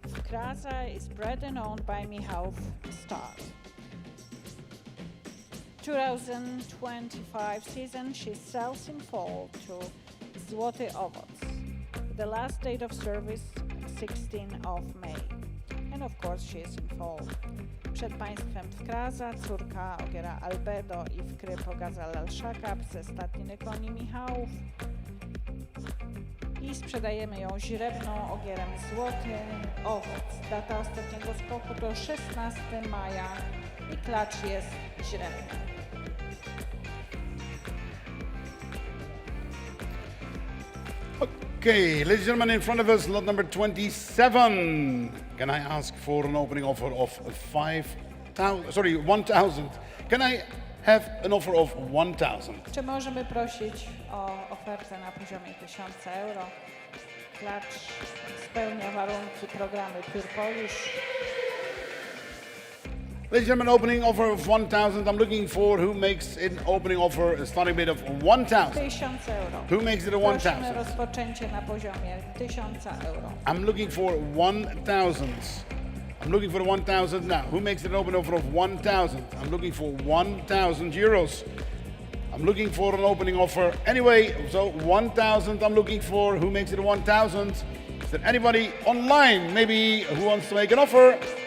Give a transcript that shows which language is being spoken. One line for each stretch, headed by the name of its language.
English: Karaza is bred and owned by Michał Start. 2025 season, she sells in fall to Złoty Owoc. The last date of service, 16 of May. And of course she is in fall.
Polish: Przed Państwem Karaza, córka ogiera Albedo i Wkry Pogazal al-Shakab ze stadniny koni Michałów. I sprzedajemy ją źrebną ogierem Złoty Owoc. Data ostatniego skoku to 16 maja i klacz jest źrebny.
English: Okay, ladies and gentlemen, in front of us, lot number 27. Can I ask for an opening offer of 1,000? Can I have an offer of 1,000?
Polish: Czy możemy prosić o ofertę na poziomie 1000 euro? Klacz spełnia warunki programy Pure Polish.
English: Ladies and gentlemen, opening offer of 1,000. I'm looking for who makes an opening offer, a starting bid of 1,000.
Polish: 1000 euro.
English: Who makes it a
Polish: Prosimy
English: 1,000?
Polish: rozpoczęcie na poziomie 1000 euro.
English: I'm looking for 1,000. I'm looking for 1,000 now. Who makes an opening offer of 1,000? I'm looking for 1,000 euros. I'm looking for an opening offer anyway. So 1,000 I'm looking for. Who makes it a 1,000? Is there anybody online maybe who wants to make an offer?